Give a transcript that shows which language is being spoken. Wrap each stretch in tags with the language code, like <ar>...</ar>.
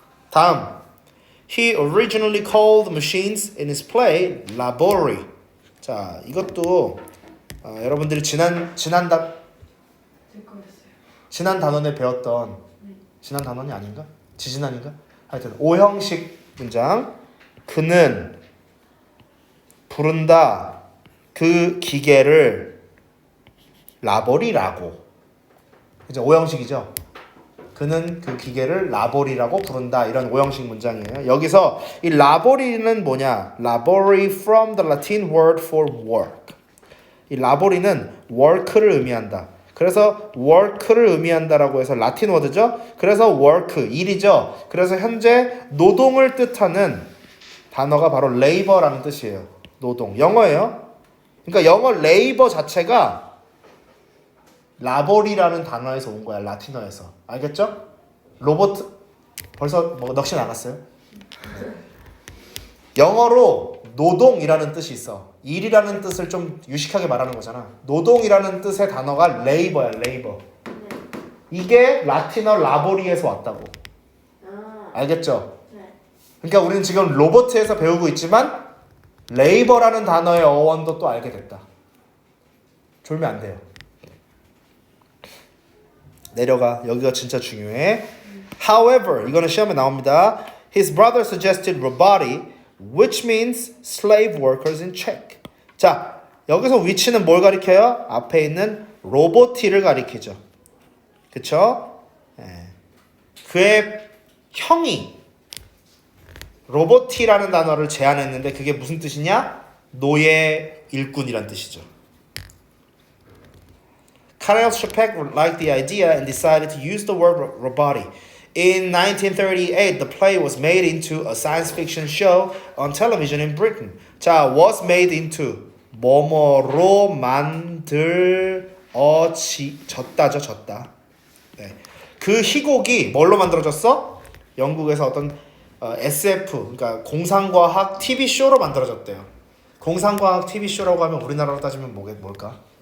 <en>다음, he originally called machines in his play labori.</en> <ko>자, 이것도 여러분들이 지난 단원에 배웠던 지난 단원이 아닌가? 지지난인가? 하여튼 오형식 문장. 그는 부른다 그 기계를 라보리라고. 이제 오형식이죠. 그는 그 기계를 라보리라고 부른다. 이런 오형식 문장이에요. 여기서 이 라보리는 뭐냐?</ko> <en>라보리 from the Latin word for work.</en> <ko>이 라보리는 work를 의미한다. 그래서 work를 의미한다라고 해서 라틴 워드죠. 그래서 work, 일이죠. 그래서 현재 노동을 뜻하는 단어가 바로 labor라는 뜻이에요. 노동. 영어예요. 그러니까 영어 labor 자체가 라보리라는 단어에서 온 거야. 라틴어에서. 알겠죠? 로봇 벌써 뭐 넋이 나갔어요? 영어로 노동이라는 뜻이 있어. 일이라는 뜻을 좀 유식하게 말하는 거잖아. 노동이라는 뜻의 단어가 레이버야. 레이버. 이게 라틴어 라보리에서 왔다고. 알겠죠? 그러니까 우리는 지금 로봇에서 배우고 있지만 레이버라는 단어의 어원도 또 알게 됐다. 졸면 안 돼요. 내려가. 여기가 진짜 중요해.</ko> <en>However,</en> <ko>이거는 시험에 나옵니다.</ko> <en>His brother suggested roboti, which means slave workers in Czech.</en> <ko>자, 여기서 위치는 뭘 가리켜요? 앞에 있는 로보티를 가리키죠. 그쵸? 그의 형이 로보티라는 단어를 제안했는데 그게 무슨 뜻이냐? 노예 일꾼이란 뜻이죠.</ko> <en>Karel Čapek liked the idea and decided to use the word roboti. In 1938, the play was made into a science fiction show on television in Britain.</en> <ko>자,</ko> <en>was made into</en> <ko>뭐뭐로 만들어졌다죠, 졌다. 네. 그 희곡이 뭘로 만들어졌어? 영국에서 어떤 SF, 그러니까 공상과학 TV 쇼로 만들어졌대요. 공상과학 TV 쇼라고 하면 우리나라로 따지면 뭘까?</ko>